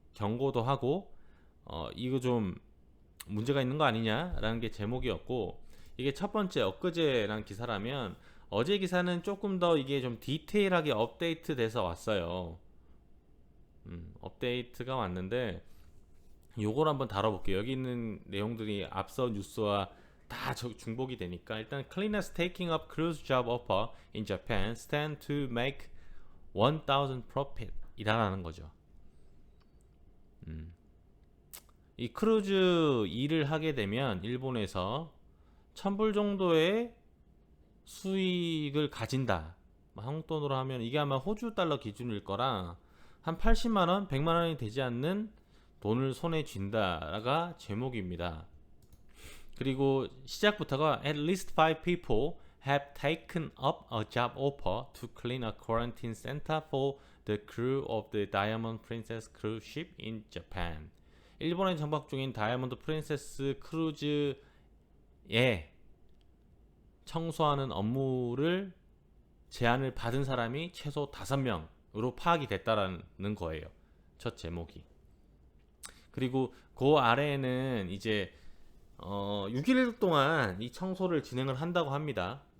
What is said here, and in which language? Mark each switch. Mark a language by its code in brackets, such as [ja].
[ko] 경고도 하고, 이거 좀 문제가 있는 거 아니냐라는 게 제목이었고, 이게 첫 번째 엊그제란 기사라면, 어제 기사는 조금 더 이게 좀 디테일하게 업데이트 돼서 왔어요. 업데이트가 왔는데 요걸 한번 다뤄볼게요. 여기 있는 내용들이 앞서 뉴스와 다 중복이 되니까, 일단 [en] cleaners taking up cruise job offer in Japan stand to make 1,000 profit [ko] 이라는 거죠. 이 크루즈 일을 하게 되면 일본에서 1,000불 정도의 수익을 가진다. 한국 돈으로 하면 이게 아마 호주 달러 기준일 거라 한 80만 원, 100만 원이 되지 않는 돈을 손에 쥔다가 제목입니다. 그리고 시작부터가 [en] at least 5 people have taken up a job offer to clean a quarantine center for the crew of the Diamond Princess cruise ship in Japan. [ko] 일본에 정박 중인 다이아몬드 프린세스 크루즈에 청소하는 업무를 제안을 받은 사람이 최소 5명으로 파악이 됐다라는 거예요. 첫 제목이. 그리고 그 아래에는 이제 6일 동안 이 청소를 진행을 한다고 합니다.